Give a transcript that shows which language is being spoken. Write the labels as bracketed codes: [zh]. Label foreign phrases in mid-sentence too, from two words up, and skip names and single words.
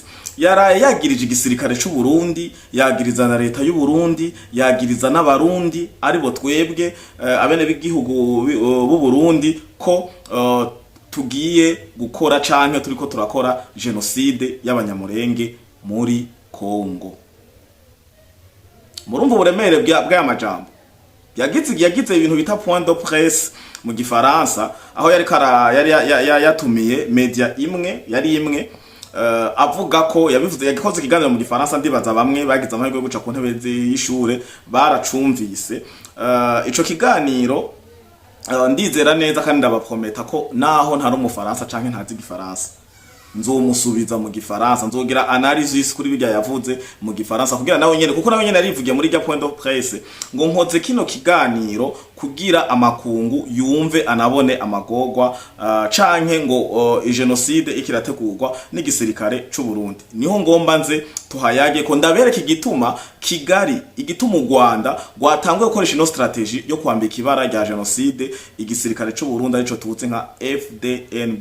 [rn] Yaraye yagirije igisirikare cy'u Burundi, yagiriza na leta y'u Burundi, yagiriza n'abarundi aribo twebwe abene b'igihugu b'u Burundi ko tugiye gukora canke turiko turakora genocide y'abanyamurenge muri Kongo. Murumva uburemere bw'aya majambo yagize ibintu bita [fr] point de presse [rn] mu Gifaransa, aho yari yatumiye media imwe avuga ko yabivuze, yagikoze ikiganiro mu Gifaransa. Ndibaza bamwe bagize amahirwe yo guca ku ntebe y'ishure baracumvise ico kiganiro. Ndizera neza kandi ndabaprometa ko naho ntari umufaransa canke ntazi Gifaransa, nzomusubiza mu Gifaransa, nzogira analysis kuri bijya yavuze mu Gifaransa, kugira nawe nyene, kuko nawe nyene arivugiye muri rya [fr] point de presse [rn] ngo nkoze kino kiganiro kugira amakungu yumve anabone amagogwa canke ngo genocide ikirategurwa n'igisirikare c'u Burundi. Niho ngomba nze tuhayage ko ndabereka igituma u Rwanda rwatanguye gukoresha ino strategy yo kwambika ibara rya genocide igisirikare c'u Burundi, arico tuvuze nka FDNB.